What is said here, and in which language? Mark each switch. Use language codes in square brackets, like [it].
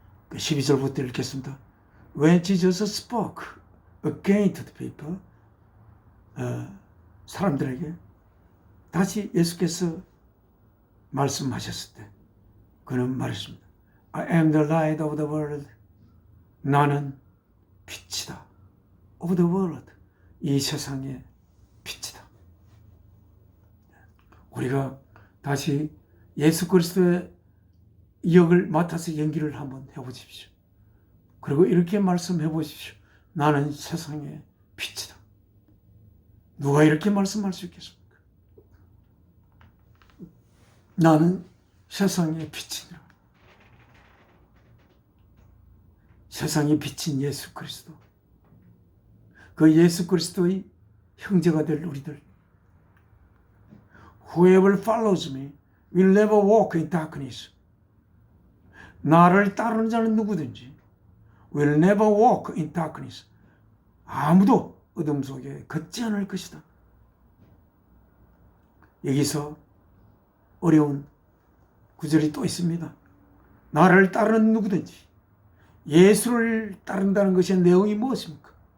[ko] 12절부터 읽겠습니다. [en] When Jesus spoke again to the people, [ko] 사람들에게 다시 예수께서 말씀하셨을 때 그는 말했습니다. [en] I am the light of the world. [ko] 나는 빛이다. [en] of the world. [ko] 이 세상의 빛이다. 우리가 다시 예수 그리스도의 역을 맡아서 연기를 한번 해보십시오. 그리고 이렇게 말씀해 보십시오. 나는 세상의 빛이다. 누가 이렇게 말씀할 수 있겠습니까? 나는 세상의 빛이다. 세상의 빛인 예수 그리스도. 그 예수 그리스도의 형제가 될 우리들. [en] Whoever follows me will never walk in darkness. [ko] 나를 따르는 자는 누구든지 [en] will never walk in darkness. [ko] 아무도 어둠 속에 걷지 않을 것이다. 여기서 어려운 구절이 또 있습니다. 나를 따르는 누구든지. 예수를 따른다는 것의 내용이 무엇입니까?